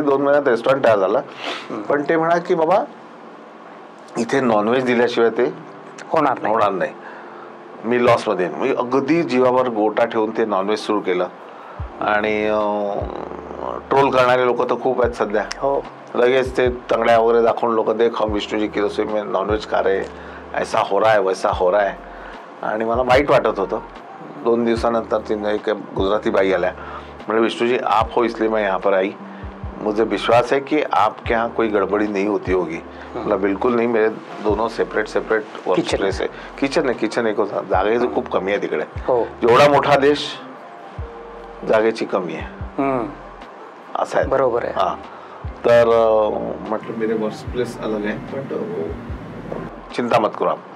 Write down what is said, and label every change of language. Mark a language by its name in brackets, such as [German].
[Marathi] 2 महिन्यात रेस्टॉरंट तयार झालं. पण ते म्हणा की बाबा इथे नॉनव्हेज दिल्याशिवाय ते होणार नाही. मी लॉसमध्ये. मी अगदी जीवावर गोटा ठेवून ते नॉनव्हेज सुरू केलं. आणि ट्रोल करणारे लोक तर खूप आहेत सध्या. लगेच ते तंगड्या वगैरे दाखवून लोक [Hindi] देख हम विष्णू जी की रसोई में नॉनव्हेज खा रहे, ऐसा हो रहा है वैसा हो रहा है. [Marathi] आणि मला वाईट वाटत होतं. 2 दिवसानंतर तिने एक गुजराती बाई आल्या. [Hindi] म्हणजे विष्णु जी आप हो इसलिए मैं यहाँ पर आई, मुझे विश्वास है कि आपके यहाँ कोई गड़बड़ी नहीं होती होगी. मतलब बिल्कुल नहीं. मेरे दोनों [Marathi] सेपरेट वर्क प्लेस आहे. किचन एक होता. जागेची खूप कमी आहे तिकडे. एवढा मोठा देश, जागेची कमी आहे. असं आहे. बरोबर आहे. हा. तर म्हटलं [Hindi] मेरे वर्क प्लेस अलग [Marathi] आहे, बट [Hindi] चिंता मत [Marathi] करू.